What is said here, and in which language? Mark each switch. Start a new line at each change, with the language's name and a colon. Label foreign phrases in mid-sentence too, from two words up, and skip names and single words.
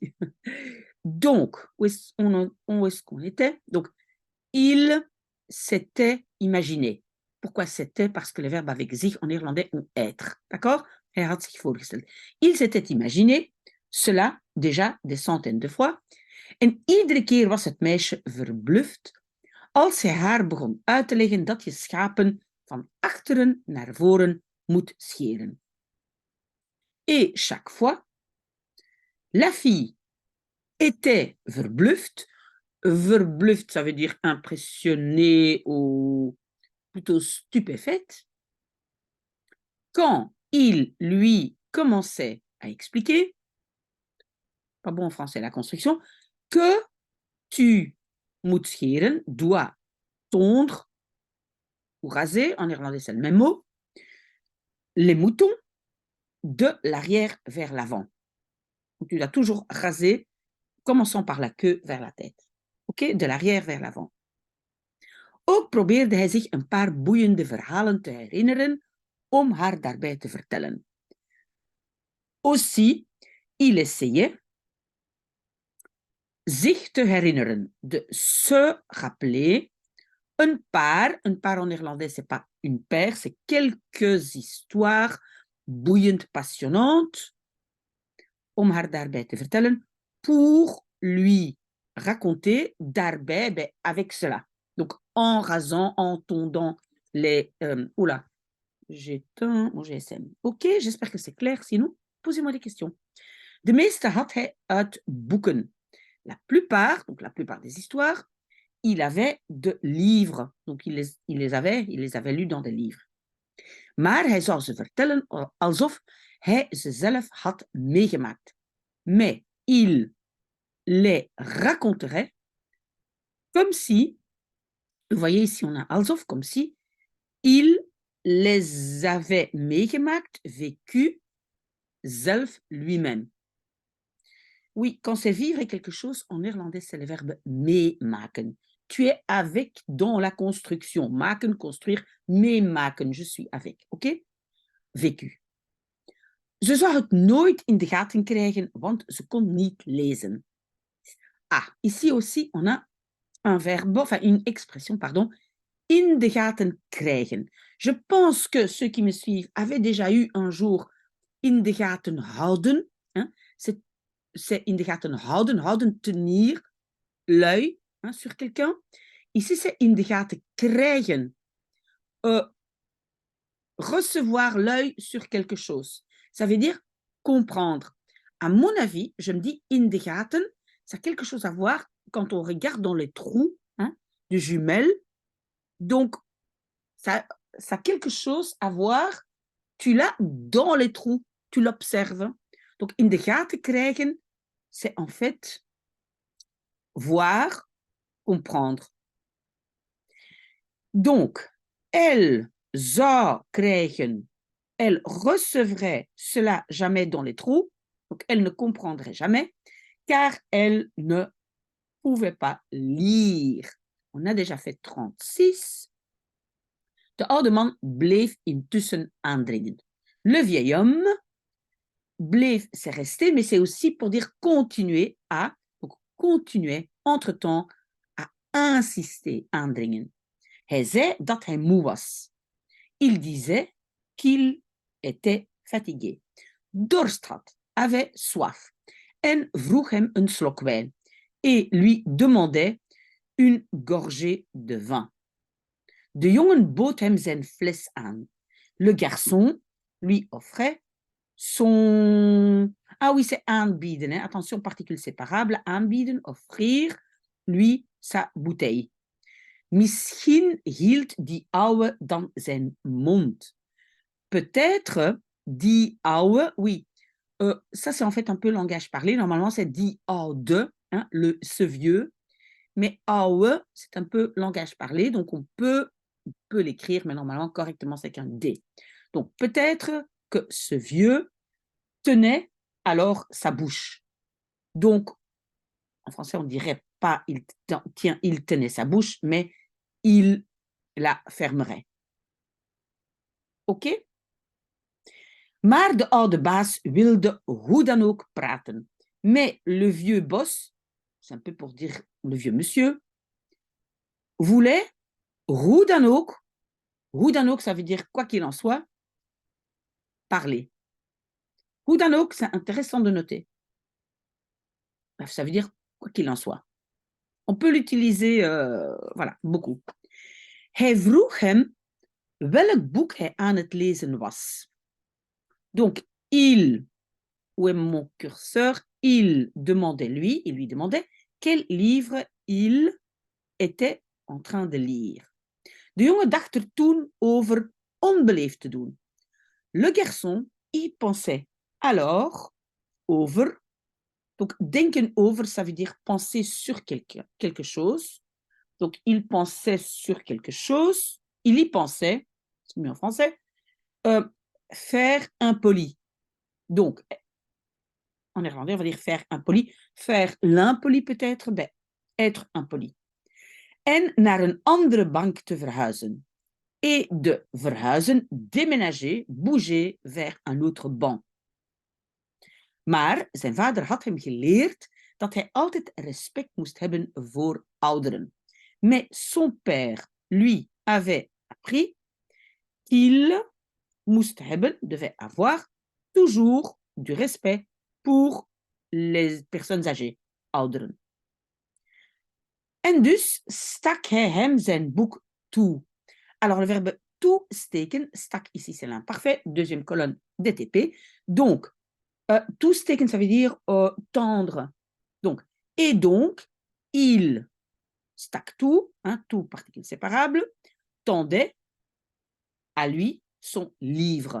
French: Donc, où est-ce qu'on était? Donc, il s'était imaginé. Pourquoi c'était? Parce que les verbes avec zich en néerlandais ont être. D'accord?
Dutch: Hij had zich voorgesteld.
French: Il s'était imaginé, cela déjà des centaines de fois.
Dutch: En iedere keer was het meisje verbluft als hij haar begon uit te leggen dat je schapen van achteren naar voren moet scheren.
French: Et chaque fois, la fille était verbluffed. Verbluffed, ça veut dire impressionnée ou plutôt stupéfaite. Quand il lui commençait à expliquer, pas bon en français la construction, que tu
Dutch: moet scheren,
French: dois tondre ou raser, en néerlandais c'est le même mot, les moutons de l'arrière vers l'avant. Donc, tu dois toujours raser, commençant par la queue vers la tête. OK? De l'arrière vers l'avant.
Dutch: Ook probeerde hij zich een paar boeiende verhalen te herinneren om haar daarbij te vertellen.
French: Aussi, il essayait
Dutch: zich te herinneren,
French: de se rappeler,
Dutch: een paar
French: en néerlandais, c'est pas une paire, c'est quelques histoires boeiend, passionnantes,
Dutch: om haar daarbij te vertellen,
French: pour lui raconter, daarbij, avec cela. Donc, en rasant, en tondant les... oula, j'éteins mon GSM. OK, j'espère que c'est clair. Sinon, posez-moi des questions.
Dutch: De meeste had hij uit boeken.
French: La plupart des histoires, il avait de livres. Donc, il les avait lus dans des livres.
Dutch: Maar hij zou ze vertellen alsof hij ze zelf had meegemaakt.
French: Mais il les raconterait comme si, vous voyez ici on a alsof, comme si, il les avait meegemaakt, vécu, zelf, lui-même. Oui, quand c'est vivre quelque chose, en néerlandais, c'est le verbe meemaken. Tu es avec dans la construction. Maken, construire, meemaken, je suis avec. OK? Vécu.
Dutch: Ze zou het nooit in de gaten krijgen, want ze kon niet lezen.
French: Ah, ici aussi, on a un verbe, enfin une expression, pardon,
Dutch: in de gaten krijgen.
French: Je pense que ceux qui me suivent avaient déjà eu un jour
Dutch: in de gaten houden.
French: Hein? C'est
Dutch: in de gaten houden,
French: tenir. l'œil hein, sur quelqu'un. Ici, c'est
Dutch: in de gaten krijgen.
French: Recevoir l'œil sur quelque chose. Ça veut dire comprendre. À mon avis, je me dis
Dutch: in de gaten,
French: ça a quelque chose à voir quand on regarde dans les trous hein, de jumelles. Donc, ça a quelque chose à voir. Tu l'as dans les trous, tu l'observes. Donc,
Dutch: in de gaten krijgen,
French: c'est en fait voir, comprendre. Donc, elle
Dutch: zou krijgen,
French: elle recevrait cela jamais dans les trous, donc elle ne comprendrait jamais, car elle ne pouvait pas lire. On a déjà fait 36.
Dutch: De oude man bleef intussen aandringen.
French: Le vieil homme bleef, c'est resté, mais c'est aussi pour dire continuer à, donc continuer entre-temps à insister, aandringen.
Dutch: Hij zei dat hij moe was.
French: Il disait qu'il était fatigué.
Dutch: Dorst had,
French: avait soif.
Dutch: En vroeg hem een slok wijn.
French: Et lui demandait une gorgée de vin.
Dutch: De jongen bood hem zijn fles aan.
French: Le garçon lui offrait son... Ah oui, c'est aanbieden. Hein? Attention, particule séparable. Aanbieden, offrir, lui, sa bouteille.
Dutch: Misschien hield die ouwe dan zijn mond.
French: Peut-être
Dutch: die ouwe,
French: oui. Ça, c'est en fait un peu langage parlé. Normalement, c'est
Dutch: die oude,
French: hein, ce vieux. Mais ouwe, c'est un peu langage parlé. Donc, on peut l'écrire, mais normalement, correctement, c'est qu'un D. Donc, peut-être que ce vieux tenait alors sa bouche. Donc, en français, on ne dirait pas il tenait sa bouche, mais il la fermerait. OK?
Dutch: Maar de oude baas wilde hoe dan ook praten.
French: Mais le vieux boss, c'est un peu pour dire le vieux monsieur, voulait
Dutch: hoe dan ook,
French: ça veut dire quoi qu'il en soit, parler.
Dutch: Hoe dan ook,
French: c'est intéressant de noter. Ça veut dire quoi qu'il en soit. On peut l'utiliser, voilà, beaucoup.
Dutch: Hij vroeg hem welk boek hij aan het lezen was.
French: Donc, il, où est mon curseur? Il lui demandait quel livre il était en train de lire.
Dutch: De jongen dacht er toen over onbeleefd te doen.
French: Le garçon y pensait alors over.
Dutch: Donc, denken over,
French: ça veut dire penser sur quelque chose. Donc, il pensait sur quelque chose. Il y pensait, c'est mieux en français, faire impoli. Donc, en néerlandais, on va dire faire impoli. Faire l'impoli peut-être, ben, être impoli.
Dutch: En naar een andere bank te verhuizen.
French: Et de verhuizen, déménager, bouger vers un autre banc.
Dutch: Maar zijn vader had hem geleerd dat hij altijd respect moest hebben voor ouderen.
French: Mais son père, lui, avait appris qu'il
Dutch: moest hebben,
French: devait avoir, toujours du respect pour les personnes âgées, ouderen.
Dutch: En dus stak hij hem zijn boek toe.
French: Alors, le verbe toesteken, stak ici, c'est l'imparfait, deuxième colonne DTP. Donc, toesteken, ça veut dire tendre. Donc, et donc, il
Dutch: stak toe,
French: hein, toe, particule séparable, tendait à lui son livre.